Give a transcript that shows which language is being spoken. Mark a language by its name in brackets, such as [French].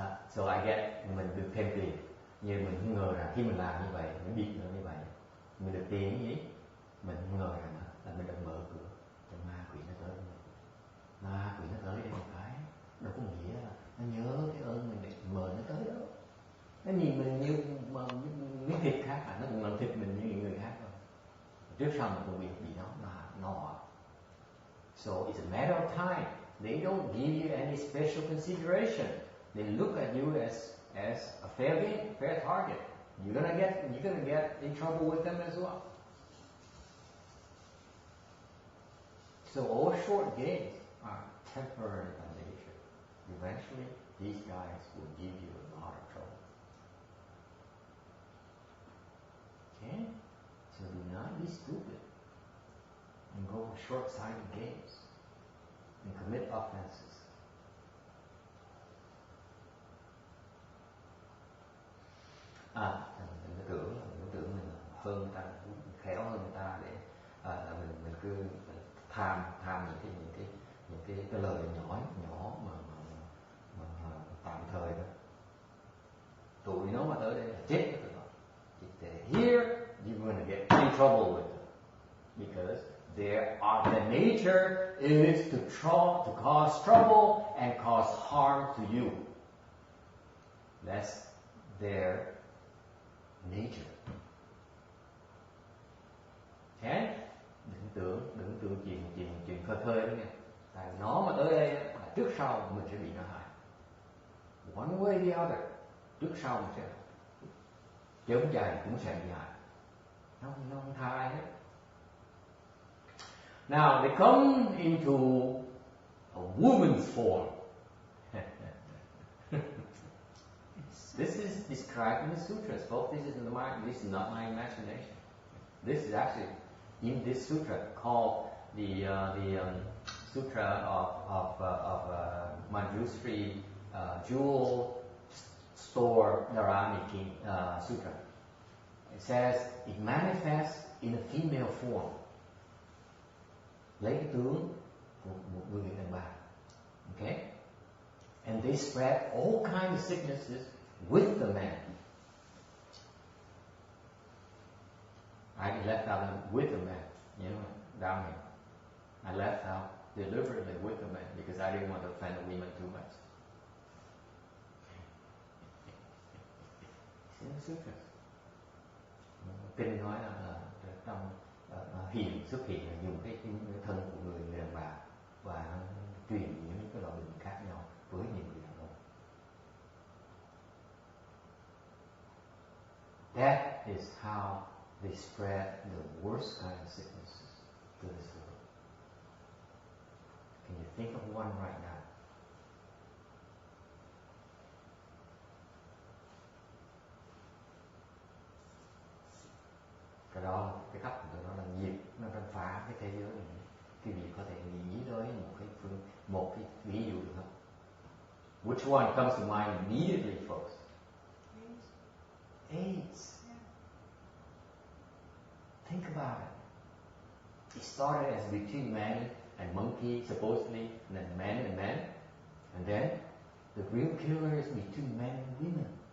[English] So I get, [Vietnamese] mình được thêm tiền, nhưng mình không ngờ rằng khi mình làm như vậy, mình bịt nó như vậy, mình được tiền gì, mình không ngờ rằng là mình được mở cửa cho ma quỷ nó tới. Ma quỷ nó tới đây một cái, đâu có nghĩa là nó nhớ cái ơn mình để mời nó tới đâu. Nó nhìn mình như mà miếng thịt khác, nó cũng làm thịt mình như những người khác thôi. Trước sau mình cũng bị nó. [English] So it's a matter of time. They don't give you any special consideration. They look at you as a fair game, fair target. You're gonna get in trouble with them as well. So all short games are temporary by nature. Eventually, these guys will give you a lot of trouble. Okay? So do not be stupid and go for short-sighted games and commit offenses. [Vietnamese] Mình tưởng mình hơn người ta, khéo hơn người ta để mình cứ tham những cái lời nhỏ mà tạm thời đó. Tụi nó mà tới đây là chết với tụi nó. [English] If they're here, you're going to get in trouble with them because their nature is to cause trouble and cause harm to you. That's their nature. Okay? [Vietnamese] Đừng tưởng chuyện khơi đó nha. Tại nó mà tới đây là trước sau mình sẽ bị nó hại. [English] One way or the other. [Vietnamese] Trước sau mình sẽ chứ không chạy cũng sẽ bị hại. Nó không tha ai hết. [English] Now they come into a woman's form. This is described in the sutras, folks. This is not my imagination. This is actually in this sutra called the Sutra of Manjushri Jewel Store Sutra. It says it manifests in a female form. [Vietnamese] Lấy cái tướng của một người đàn bà. [English] Okay? And they spread all kinds of sicknesses with the man. I left out with the man, down here. I left out deliberately with the man because I didn't want to offend the women too much. It's in the sutras. [Vietnamese] Kinh nói là trong xuất hiện là dùng cái thân của người đàn bà và nó truyền những cái loại bệnh khác nhau với nhiều người đàn ông. [English] That is how they spread the worst kind of sicknesses to this world. Can you think of one right now? [Vietnamese] Cái đó, cái cách của nó là nhiệt, nó đang phá cái thế giới này. Quý vị có thể nghĩ tới một cái ví dụ được không? [English] Which one comes to mind immediately, folks? AIDS. Yeah. Think about it. It started as between man and monkey, supposedly, and then man and man. And then the real killer is between men and women.